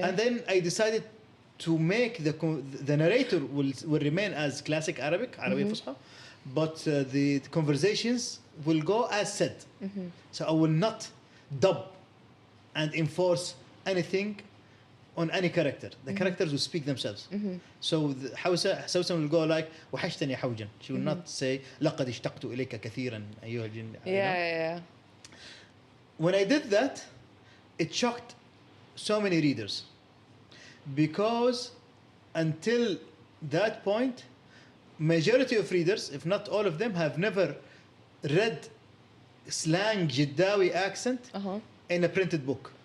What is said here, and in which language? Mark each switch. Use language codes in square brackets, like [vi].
[en] And then I decided to make the narrator will remain as classic Arabic Fusha, but the conversations will go as said. So I will not dub and enforce anything on any character. The characters will speak themselves. So Hausa will go like [ar] وحشتني حوجا. [en] She will not say [ar] لقد اشتقت إليك كثيرا أيها الجن. [en] Yeah. When I did that, it shocked so many readers, because until that point, majority of readers, if not all of them, have never read slang Jiddawi accent in a printed book.